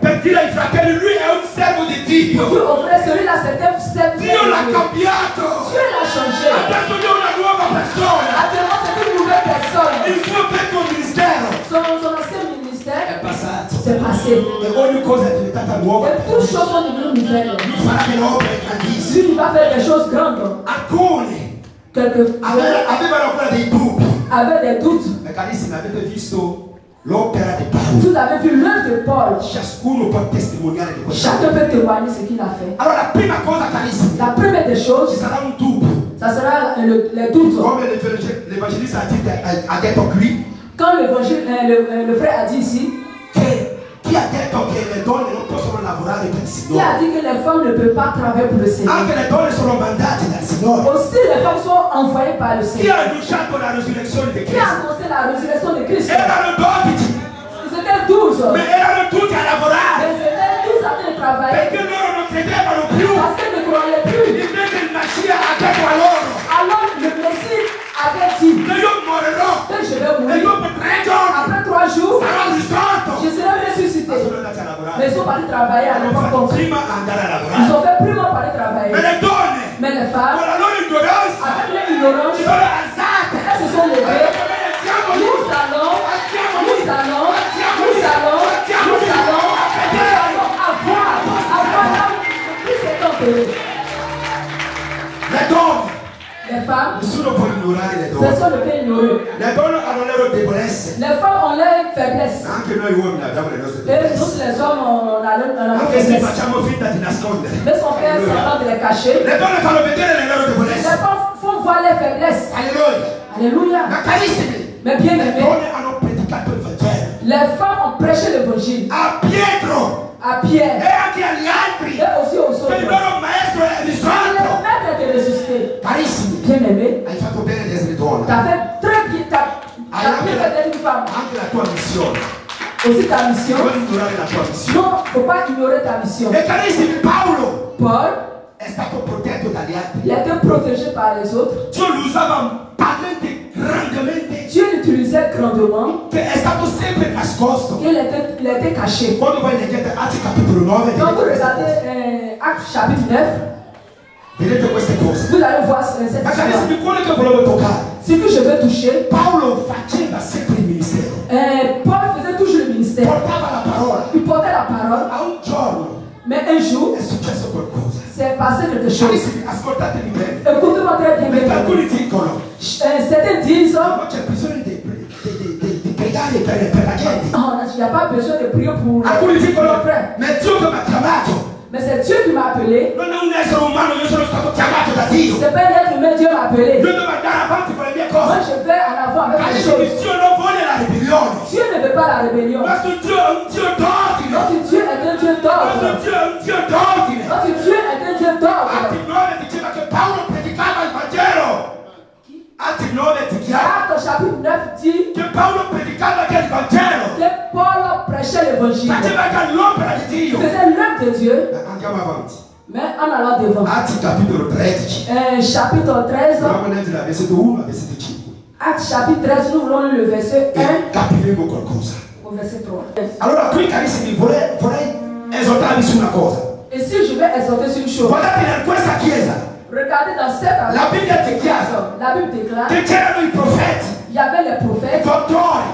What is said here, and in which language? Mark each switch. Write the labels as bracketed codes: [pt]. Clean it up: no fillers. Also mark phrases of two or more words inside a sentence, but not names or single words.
[it] Per dire ai fratelli, lui è un servo di Dio. [fr] Pour dire aux frères, celui-là c'était un serviteur. [it] Dio l'ha [fr] Dieu [it] cambiato. [fr] l'a changé. [it] Adesso è una nuova persona. [fr] Actuellement, c'est une nouvelle personne. [it] Il suo vecchio ministero [fr] Son ancien [it] è [fr] ministère [it] passato. [fr] s'est passé. [it] E ogni cosa è diventata nuova. [fr] Et toutes choses sont devenues nouvelles. [it] Lui farà delle opere grandissime. [fr] Lui, il va faire des choses grandes. [it] Alcuni [fr] Quelques [it] avevano ancora dei dubbi. [fr] avaient des doutes. [it] Ma carissimi, avete visto l'opera di Paolo? [fr] Vous avez vu l'œuvre de Paul. [it] Ciascuno può testimoniare di questo. [fr] Chacun peut témoigner ce qu'il a fait. [it] Allora, la prima cosa, carissimi, [fr] La première des [it] ci [fr] choses, [it] sarà un dubbio. [fr] ça sera les doutes. [it] Come l'Evangelista ha detto qui, [fr] Quand le frère a dit ici, [it] che chi ha detto che le donne non possono lavorare per il [fr] qui [it] Signore? [fr] a dit que les femmes ne peuvent pas travailler pour le Seigneur. [it] Anche le donne sono mandate dal Signore. [fr] Aussi, les femmes sont envoyées par le [it] Chi [fr] Seigneur. [it] ha annunciato la risurrezione di [fr] Qui a [it] Cristo? [fr] annoncé la résurrection de Christ? [it] Erano 12, [fr] Ils étaient 12. [it] ma erano tutti a [fr] Mais [it] lavorare [fr] ils étaient tous en train de travailler [it] perché loro non credevano più. [fr] parce qu'ils ne croyaient plus. [it] Invece il Massia ha detto a loro: [fr] Alors le Messie avait dit [it] che io morirò [fr] que je vais [it] e [fr] mourir. [it] dopo 3 giorni [fr] Après 3 jours, [it] sarò risorto. [fr] je serai ressuscité. [it] Ma sono andati a lavorare. [fr] Mais ils sont partis travailler à [it] Hanno [fr] l'époque [it] fatto [fr] comme [it] prima andare a [fr] ils [it] lavorare. [fr] ont fait prima par travailler. [it] Ma le donne, [fr] Mais les [it] con [fr] femmes, [it] la loro ignoranza, [fr] avec leur ignorance, [it] si sono alzate. [fr] elles se sont levées. Nous allons avoir là où plus c'est tempéré. [it] Le donne, [fr] Les femmes, [it] nessuno può ignorare le donne. [fr] personne ne peut ignorer. [it] Le donne hanno le loro debolezze. [fr] Les femmes ont leur faiblesse. [it] Anche noi uomini abbiamo le nostre [fr] Et [it] debolezze. [fr] nous, les hommes, on a leur [it] Anche se [fr] faiblesse. [it] facciamo finta di nascondere. [fr] Mais son frère, c'est [it] Alleluia. [fr] de les cacher. [it] Le donne fanno vedere le loro [fr] Les [it] debolezze. [fr] femmes font voir leurs faiblesses. [it] Alleluia. [fr] Alléluia. [it] Ma carissimi, [fr] Mais bien [it] le [fr] aimés, [it] donne hanno predicato il Vangelo [fr] les femmes ont prêché l'évangile [it] a Pietro [fr] à [it] e [fr] Pierre [it] anche agli altri [fr] et aussi aux [it] che il [fr] autres. [it] loro maestro è [fr] Le [it] risorto. [fr] maître était ressuscité. [it] Carissimi, [fr] Bien aimé, [it] hai fatto bene di essere donna. [fr] tu as fait très bien, tu as bien fait d'être une femme. [it] Anche la tua missione. [fr] Aussi ta mission. [it] Non ignorare la tua missione. [fr] Non, il ne faut pas ignorer ta mission. [it] E carissimi, Paolo [fr] Paul, [it] è stato protetto dagli altri. [fr] il a été protégé par les autres. [it] Dio lo usava talmente grandemente [fr] Dieu l'utilisait grandement. [it] che è stato sempre nascosto. [fr] Il était caché. [it] Quando voi leggete Atti capitolo 9, [fr] Quand vous [it] vedete queste [fr] regardez [it] cose. [fr] Actes chapitre 9, [it] Vedete queste cose. [fr] vous allez voir cette [it] Ma [fr] histoire. [it] carissimi, quello che volevo toccare. [fr] Ce que je veux toucher, [it] Paolo faceva sempre il ministero. [fr] Paul faisait toujours le ministère. [it] Portava la parola. [fr] Il portait la parole, [it] A un giorno [fr] mais un jour, [it] è successo qualcosa. [fr] c'est passé quelque chose. [it] Carissimi, ascoltatemi bene. [fr] Écoutez-moi très bien. [it] Perché [fr] bien. [it] alcuni dicono: [fr] Certains disent, [it] ma c'è bisogno di pregare per la gente. [fr] oh, il n'y a pas besoin de prier pour [it] Alcuni [fr] les [it] dicono: [fr] frères. [it] ma è Dio che mi ha chiamato. [fr] Mais c'est Dieu qui m'a appelé. [it] Non è un essere umano, io sono stato chiamato da Dio. [fr] C'est pas un être humain, Dieu m'a appelé. [it] Io devo andare avanti con le mie [fr] Moi, [it] cose. [fr] je vais en avant avec les [it] Carissimi, [fr] choses. [it] Dio non vuole la ribellione. [fr] Dieu ne veut pas la rébellion. [it] Questo Dio è un Dio d'ordine. [fr] Notre Dieu est un Dieu [it] Questo [fr] d'ordre. [it] Dio è un Dio d'ordine. [fr] Notre Dieu est un Dieu d'ordre. [it] Atti 9 diceva che Paolo predicava il Vangelo. Atti 9 dichiara [fr] Acte chapitre 9 dit [it] che Paolo predicava che il Vangelo [fr] que Paul prêchait l'évangile. [it] faceva che l'opera di [fr] Il [it] Dio. [fr] faisait l'œuvre de Dieu, [it] Andiamo avanti. [fr] mais en allant devant. [it] Atti capitolo 13. [fr] Chapitre 13, [it] Andiamo a leggere dal versetto 1 al versetto 5. [fr] Acte chapitre 13, nous voulons le verset 1 [it] E capiremo qualcosa. [fr] au verset 3. [it] Allora qui carissimi vorrei esortarvi su una cosa. [fr] Et si je vais exhorter sur une chose, [it] Guardate in questa chiesa, [fr] regardez dans cette [it] la Bibbia dichiara [fr] la Bible déclare [it] che c'erano i profeti, [fr] il y avait les [it] i [fr] prophètes, [it] dottori,